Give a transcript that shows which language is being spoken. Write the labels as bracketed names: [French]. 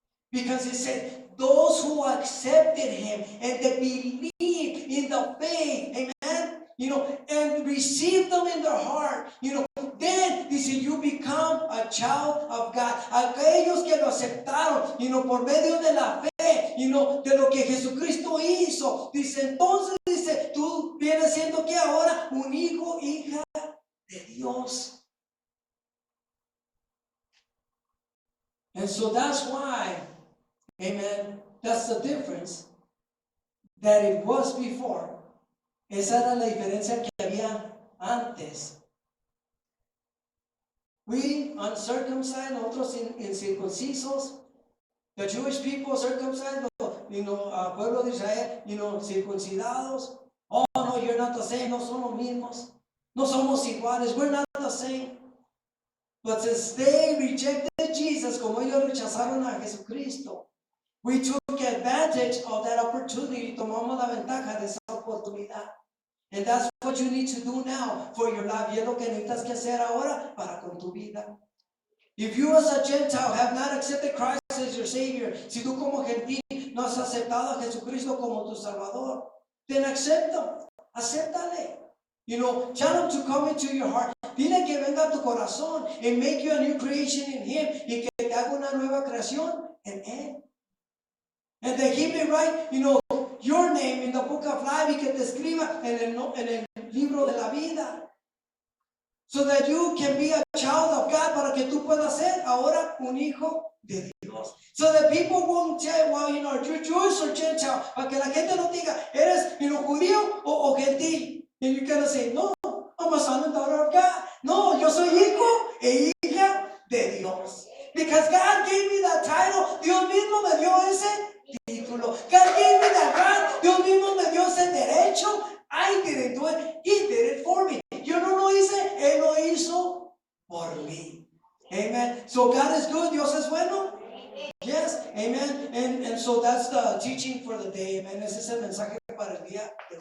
[English] Because He said, those who accepted Him and they believed in the faith, amen, and received them in their heart, then, dice, you become a child of God. [Spanish] Aquellos que lo aceptaron, por medio de la fe, de lo que Jesucristo hizo, dice, entonces, dice, tú vienes siendo que ahora un hijo, hija de Dios. [English] And so that's why, amen, that's the difference that it was before. [Spanish] Esa era la diferencia que había antes. [English] We uncircumcised, [Spanish] otros incircuncisos. [English] The Jewish people circumcised, [Spanish] pueblo de Israel, circuncidados. [English] Oh, no, you're not the same. [Spanish] No somos mismos. No somos iguales. [English] We're not the same. But since they rejected Jesus, [Spanish] como ellos rechazaron a Jesucristo, [English] we took advantage advantage of that opportunity. [Spanish] Tomamos la ventaja de esa oportunidad. [English] And that's what you need to do now for your life. [Spanish] Y es lo que necesitas que hacer ahora para con tu vida. [English] If you as a Gentile have not accepted Christ as your Savior, [Spanish] si tú como gentil no has aceptado a Jesucristo como tu Salvador, [English] then [Spanish] acéptale. [English] You know, tell him to come into your heart. [Spanish] Dile que venga a tu corazón [English] and make you a new creation in him [Spanish] y que te haga una nueva creación en él. [English] And that he may write, you know, your name in the book of life [Spanish] y que te escriba en el libro de la vida. [English] So that you can be a child of God, [Spanish] para que tú puedas ser ahora un hijo de Dios. [English] So that people won't say, well, you know, you're Jewish or Gentile. [Spanish] Para que la gente no diga, eres, you know, judío o gentil. [English] And you're going to say, no, I'm a son and daughter of God. [Spanish] No, yo soy hijo e hija de Dios. [English] Because God gave me that title. [Spanish] Dios mismo me dio ese título. [English] God gave me that right. [Spanish] Dios mismo me dio ese derecho. [English] I didn't do it. He did it for me. [Spanish] Yo no lo hice, Él lo hizo por mí. Amen. [English] So God is good. [Spanish] Dios es bueno. [English] Yes. Amen. And so that's the teaching for the day. Amen. [Spanish] Ese es el mensaje para el día.